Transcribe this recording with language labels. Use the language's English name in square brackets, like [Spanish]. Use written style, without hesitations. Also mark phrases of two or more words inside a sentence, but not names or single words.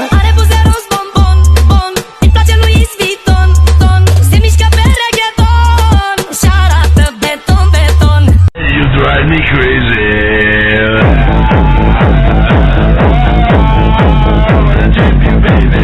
[Romanian] Are buzeros bombon, bon, îi place Louis Vuitton, ton. Se mișcă pe reggaeton și arată beton, beton. [English] You drive me crazy. I wanna tip you, baby.